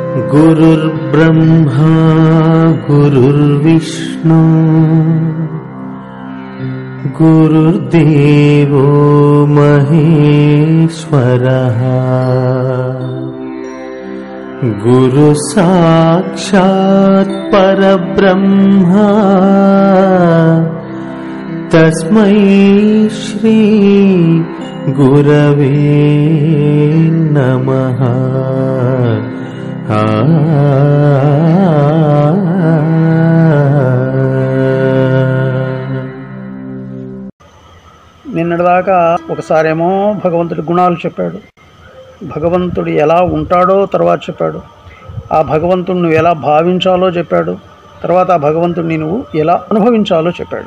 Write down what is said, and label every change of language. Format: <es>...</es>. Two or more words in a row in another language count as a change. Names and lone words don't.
<sa>गुरुर्ब्रह्मा गुरुर्विष्णु गुरुर्देवो महेश्वरः गुरुसाक्षात् परब्रह्मा तस्मै श्री गुरवे नमः।</sa> <te>నిన్నటిదాకా ఒకసారేమో భగవంతుడి గుణాలు చెప్పాడు, భగవంతుడు ఎలా ఉంటాడో తర్వాత చెప్పాడు, ఆ భగవంతుడిని నువ్వు ఎలా భావించాలో చెప్పాడు, తర్వాత ఆ భగవంతుడిని నువ్వు ఎలా అనుభవించాలో చెప్పాడు.</te>